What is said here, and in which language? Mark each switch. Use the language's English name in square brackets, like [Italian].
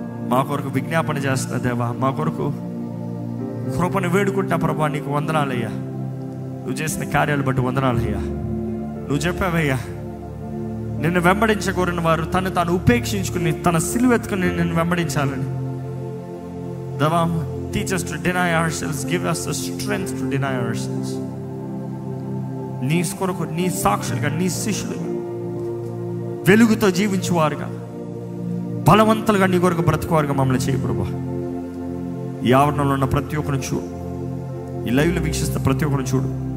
[Telugu] మా కొరకు విజ్ఞాపన చేస్తున్నా దేవా, మా కొరకు కృపను వేడుకుంటా ప్రభువా. నీకు వందనాలయ్యా, నువ్వు చేసిన కార్యాలు బట్టి వందనాలయ్యా. నువ్వు చెప్పావయ్యా, నిన్ను వెంబడించకూరిన వారు తను తాను ఉపేక్షించుకుని తన సిలువెత్తుకుని నిన్ను వెంబడించాలని. [English] దేవా, teach us to deny ourselves, give us the strength to deny ourselves. [Telugu] నీ కొరకు, నీ సాక్షులుగా, నీ శిష్యులుగా, వెలుగుతో జీవించువారుగా, బలవంతులుగా నీ కొరకు బ్రతుకువారుగా మమ్మల్ని చేయి ప్రభువా. ఈ ఆవరణలో ఉన్న ప్రతి ఒక్కరిని చూడు, ఈ లైవ్లో వీక్షిస్తున్న ప్రతి ఒక్కరిని చూడు.